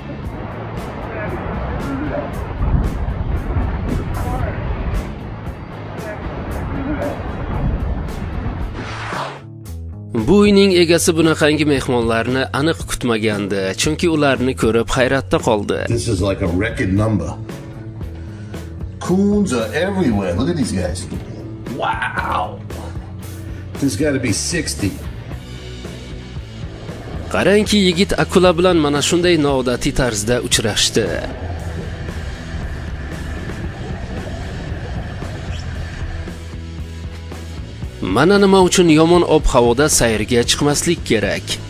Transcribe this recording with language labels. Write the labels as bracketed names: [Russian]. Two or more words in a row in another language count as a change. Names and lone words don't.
[Uzbek] Bu uyning egasi bunaqangi mehmonlarni aniq kutmagandi, chunki ularni ko'rib hayratda qoldi. [English] This is like a record number. Coons are everywhere. Look at these guys. Wow. There's got to be 60. [Uzbek] Qarangki, yigit akula bilan mana shunday noodatiy tarzda uchrashdi. Mana nima uchun yomon ob-havoda sayrga chiqmaslik kerak.